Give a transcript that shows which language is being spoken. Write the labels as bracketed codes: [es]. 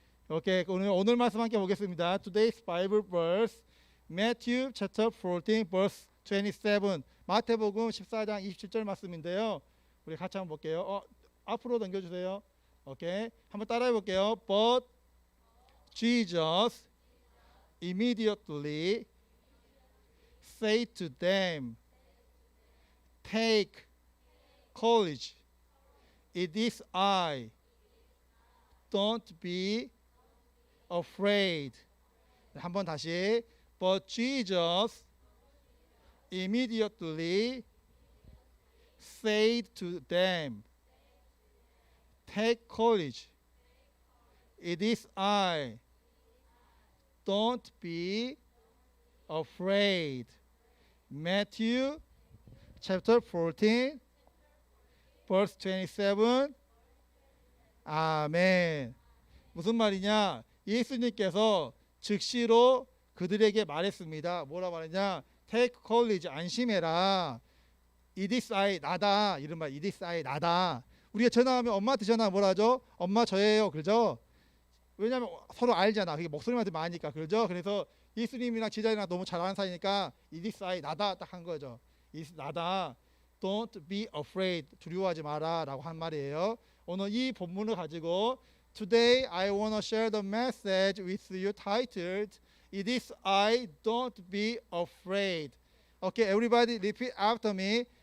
[ko] 오케이, 오늘 말씀 함께 보겠습니다. [en] Today's Bible verse Matthew chapter 14 verse 27. [ko] 마태복음 14장 27절 말씀인데요. 우리 같이 한번 볼게요. 앞으로 넘겨주세요. 오케이, 한번 따라해 볼게요. [en] But Jesus immediately said to them, Take courage, it is I. Don't be afraid. [ko] 한번 다시. [en] But Jesus immediately said to them, Take courage, it is I. Don't be afraid. Matthew chapter 14 verse 27. [ko] 아멘. 무슨 말이냐? 예수님께서 즉시로 그들에게 말했습니다. 뭐라 말했냐? [en] Take courage, [ko] 안심해라. [en] It is I, [ko] 나다. 이런 말, [en] it is I, [ko] 나다. 우리가 전화하면 엄마한테 전화 뭐라 하죠? 엄마 저예요. 그러죠? 왜냐하면 서로 알잖아. 그게 목소리만 들으면 아니까. 그렇죠? 그래서 예수님이랑 제자들이랑 너무 잘 아는 사이니까 [en] it is I, [ko] 나다 딱 한 거죠. [en] it is [ko] 나다. [en] Don't be afraid. [ko] 두려워하지 마라 라고 한 말이에요. 오늘 이 본문을 가지고 [en] Today I want to share the message with you titled It is I, don't be afraid. Okay, everybody repeat after me.